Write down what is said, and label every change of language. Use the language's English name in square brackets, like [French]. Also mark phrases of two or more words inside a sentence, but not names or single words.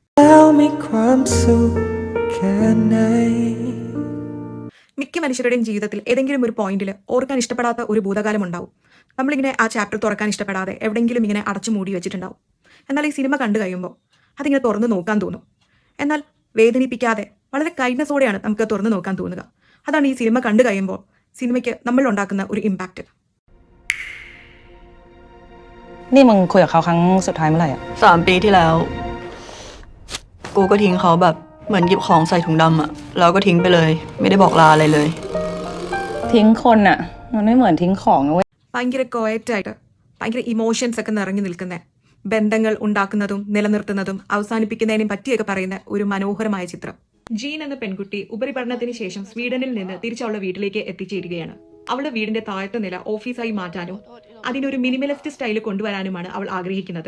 [Malayalam] മിക്ക മനുഷ്യരുടെയും ജീവിതത്തിൽ ഏതെങ്കിലും ഒരു പോയിന്റിൽ ഓർക്കാൻ ഇഷ്ടപ്പെടാത്ത ഒരു ഭൂതകാലം ഉണ്ടാവും. നമ്മളിങ്ങനെ ആ ചാപ്റ്റർ തുറക്കാൻ ഇഷ്ടപ്പെടാതെ എവിടെയെങ്കിലും ഇങ്ങനെ അടച്ചു മൂടി വെച്ചിട്ടുണ്ടാവും. എന്നാൽ ഈ സിനിമ കണ്ടു കഴിയുമ്പോൾ അതിങ്ങനെ തുറന്നു നോക്കാൻ തോന്നും. എന്നാൽ വേദനിപ്പിക്കാതെ വളരെ കൈൻഡ്നെസ്സോടെയാണ് നമുക്ക് തുറന്നു നോക്കാൻ തോന്നുക. അതാണ് ഈ സിനിമ കണ്ടു കഴിയുമ്പോൾ സിനിമയ്ക്ക് നമ്മൾ ഉണ്ടാക്കുന്ന ഒരു ഇമ്പാക്റ്റ്. [Thai] นี่มึงคุยกับเขาครั้งสุดท้ายเมื่อไหร่อ่ะ 3 ปีที่แล้วกูก็ทิ้งเขาแบบเหมือนหยิบของใส่ถุงดำอะแล้วก็ทิ้งไปเลยไม่ได้บอกลาอะไรเลย ทิ้งคนอ่ะมันไม่เหมือนทิ้งของนะเว้ย [Malayalam] ഭയങ്കര ക്വയറ്റായിട്ട് ഭയങ്കര ഇമോഷൻസ് ഒക്കെ നിറഞ്ഞു നിൽക്കുന്ന ബന്ധങ്ങൾ ഉണ്ടാക്കുന്നതും നിലനിർത്തുന്നതും അവസാനിപ്പിക്കുന്നതിനും പറ്റിയൊക്കെ പറയുന്ന ഒരു മനോഹരമായ ചിത്രം. ജീൻ എന്ന പെൺകുട്ടി ഉപരിപഠനത്തിന് ശേഷം സ്വീഡനിൽ നിന്ന് തിരിച്ചവളുടെ വീട്ടിലേക്ക് എത്തിച്ചേരുകയാണ്. അവളുടെ വീടിന്റെ താഴത്തെ നില ഓഫീസായി മാറ്റാനും അതിനൊരു [English] minimalist style [Malayalam] കൊണ്ടുവരാനുമാണ് അവൾ ആഗ്രഹിക്കുന്നത്.